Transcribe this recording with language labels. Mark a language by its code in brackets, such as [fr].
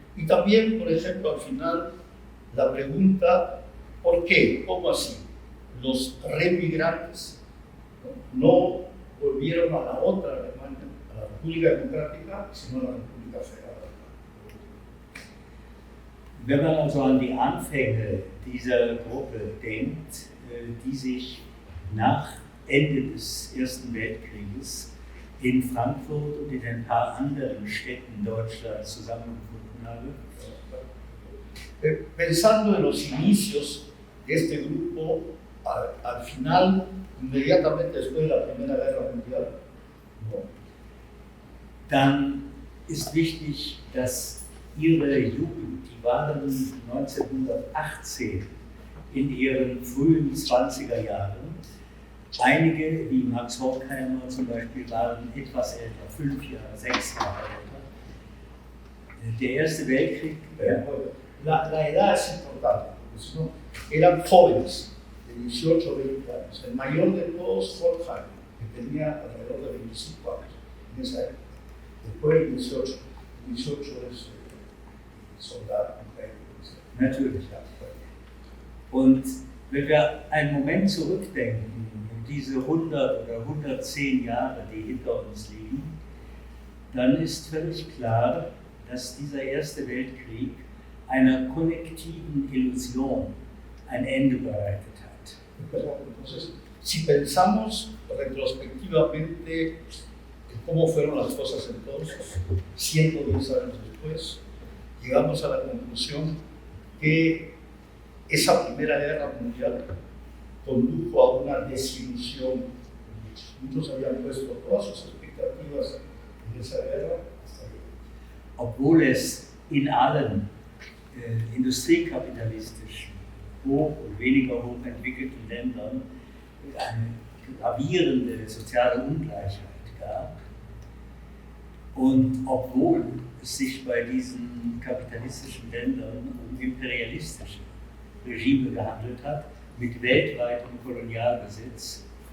[es] Y también, por ejemplo, al final, la pregunta, ¿por qué? ¿Cómo así? Los remigrantes no volvieron a la otra Alemania, a la República Democrática, sino a la República Federal. [de] Wenn man also an die Anfänge dieser Gruppe denkt, die sich nach Ende des Ersten Weltkrieges in Frankfurt und in ein paar anderen Städten Deutschlands zusammengefunden habe. [es] Pensando en los inicios de este grupo, al final, inmediatamente después de la Primera Guerra Mundial, ¿no? [de] Dann ist wichtig, dass ihre Jugend, die waren 1918 in ihren frühen 20er Jahren. Einige, wie Max Horkheimer zum Beispiel, waren etwas älter, 5 Jahre, 6 Jahre älter. Der Erste Weltkrieg. [es] La edad es importante, ¿no? Eran jóvenes, de 18 o 20 años. El mayor de todos, Horkheimer, que tenía alrededor de 25 años en esa época. Después de 18 es Soldat. [de] Natürlich. Und wenn wir einen Moment zurückdenken, diese 100 oder 110 Jahre, die hinter uns liegen, dann ist völlig klar, dass dieser Erste Weltkrieg einer kollektiven Illusion ein Ende bereitet hat. [es] Entonces, si pensamos retrospectivamente en cómo fueron las cosas entonces, 110 años después, llegamos a la conclusión que esa Primera Guerra Mundial condujo a una desilusión. Muchos habían puesto todas sus expectativas en esa guerra. [de] Obwohl es in allen industriekapitalistischen, hoch- und weniger hochentwickelten Ländern eine gravierende soziale Ungleichheit gab. Und obwohl es sich bei diesen kapitalistischen Ländern um imperialistische Regime gehandelt hat, mit weltweitem Kolonialbesitz,